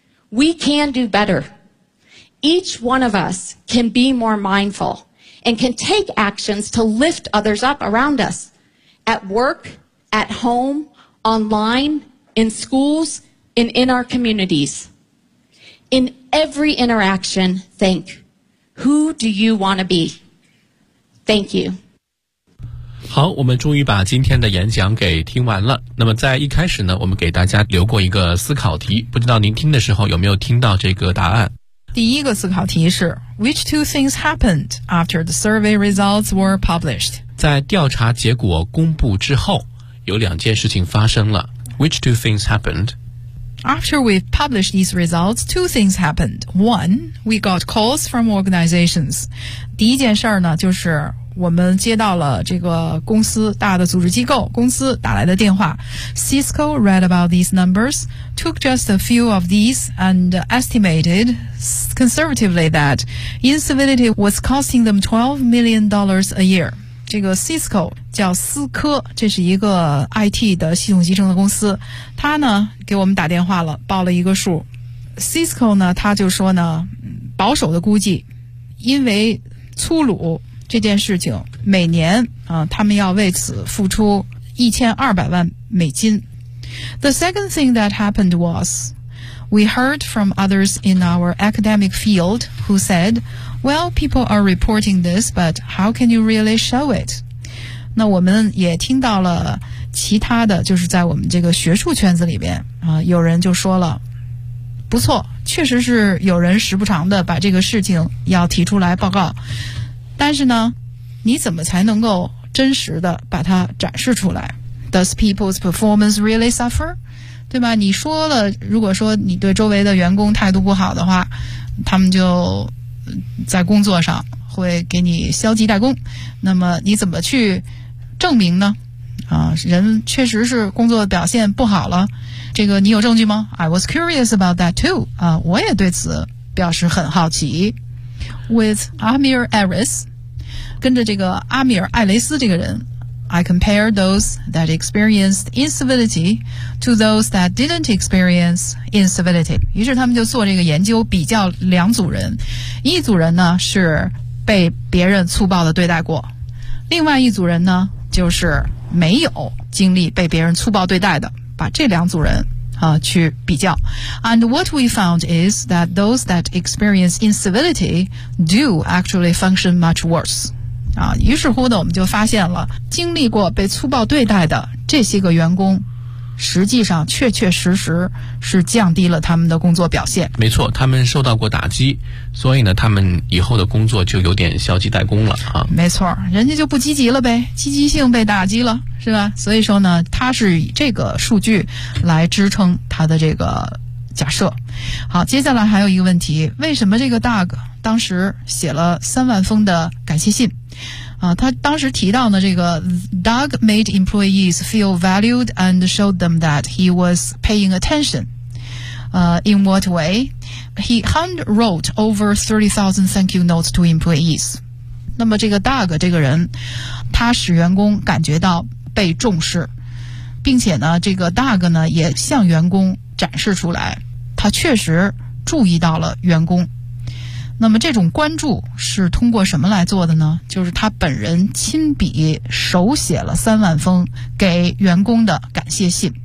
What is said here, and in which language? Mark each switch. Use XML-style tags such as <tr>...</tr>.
<en>We can do better. Each one of us can be more mindful and can take actions to lift others up around us, at work, at home, online, in schools, and in our communities. In every interaction, think, who do you want to be? Thank you.</en> <zh>好，我们终于把今天的演讲给听完了。那么在一开始呢，我们给大家留过一个思考题，不知道您听的时候有没有听到这个答案。第一个思考题是</zh> <en>Which two things happened after the survey results were published?</en> <zh>在调查结果公布之后，有两件事情发生了。</zh> <en>Which two things happened? After we've published these results, two things happened. One, we got calls from organizations.</en> <zh>第一件事儿呢，就是我们接到了这个公司大的组织机构公司打来的电话。</zh> <en>Cisco read about these numbers, took just a few of these and estimated conservatively that incivility was costing them $12 million a year.</en> <zh>这个 Cisco 叫思科，这是一个 IT 的系统集成的公司，他呢给我们打电话了，报了一个数。 Cisco 呢他就说呢，保守的估计，因为粗鲁这件事情，每年啊，他们要为此付出$1,200,000。</zh> <en>The second thing that happened was, we heard from others in our academic field who said, well, people are reporting this, but how can you really show it?</en> <zh>那我们也听到了其他的，就是在我们这个学术圈子里边啊，有人就说了，不错，确实是有人时不常的把这个事情要提出来报告。但是呢，你怎么才能够真实的把它展示出来？</zh> <en>Does people's performance really suffer?</en> <zh>对吧，你说了，如果说你对周围的员工态度不好的话，他们就在工作上会给你消极怠工，那么你怎么去证明呢？啊，人确实是工作表现不好了，这个你有证据吗？</zh> <en>I was curious about that too.</en> <zh>啊，我也对此表示很好奇。</zh> <en>With Amir Aris,</en> <zh>跟着这个阿米尔·艾雷斯这个人，</zh> <en>I compare those that experienced incivility to those that didn't experience incivility.</en> <zh>于是他们就做这个研究，比较两组人。一组人呢是被别人粗暴的对待过，另外一组人呢就是没有经历被别人粗暴对待的，把这两组人去比较。</zh> <en>And what we found is that those that experience incivility do actually function much worse.</en> <zh>啊，于是乎呢，我们就发现了，经历过被粗暴对待的这些个员工，实际上确确实实是降低了他们的工作表现。没错，他们受到过打击，所以呢，他们以后的工作就有点消极怠工了啊。没错，人家就不积极了呗，积极性被打击了。是吧？所以说呢，他是以这个数据来支撑他的这个假设。好，接下来还有一个问题，为什么这个 Doug 当时写了30,000封的感谢信？啊，他当时提到呢，这个</zh> <en>Doug made employees feel valued and showed them that he was paying attention. In what way? He hand wrote over 30,000 thank you notes to employees.</en> <zh>那么这个 Doug 这个人，他使员工感觉到被重视，并且呢，这个 Doug 呢也向员工展示出来，他确实注意到了员工。那么这种关注是通过什么来做的呢？就是他本人亲笔手写了30,000封给员工的感谢信。</zh>